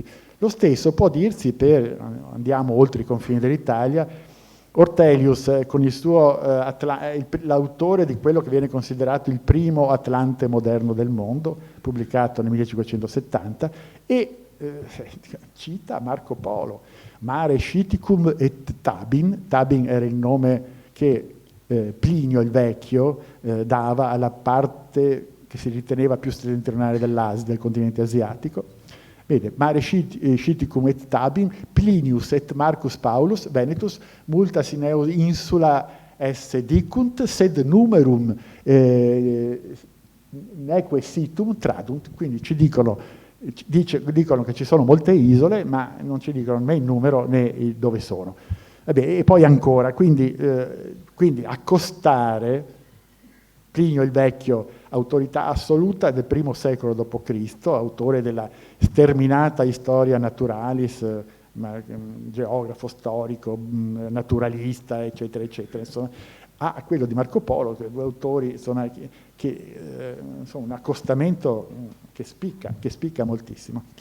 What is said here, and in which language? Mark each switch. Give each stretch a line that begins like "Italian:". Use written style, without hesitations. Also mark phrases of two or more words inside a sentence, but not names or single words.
Italian: Lo stesso può dirsi andiamo oltre i confini dell'Italia, Ortelius con il suo, l'autore di quello che viene considerato il primo Atlante moderno del mondo, pubblicato nel 1570, e cita Marco Polo, Mare Sciticum et Tabin. Tabin era il nome che Plinio il Vecchio dava alla parte che si riteneva più settentrionale dell'Asia, del continente asiatico.
Latin: Vede, Mare Sciticum et Tabin, Plinius et Marcus Paulus Venetus multas in insula esse dicunt, sed numerum neque situm tradunt.
Italian: Quindi ci dicono che ci sono molte isole, ma non ci dicono né il numero né dove sono. E poi ancora, quindi accostare Plinio il Vecchio, autorità assoluta del I secolo d.C., autore della sterminata Historia Naturalis, geografo, storico, naturalista, eccetera, eccetera, insomma, a quello di Marco Polo, che due autori insomma, un accostamento che spicca moltissimo.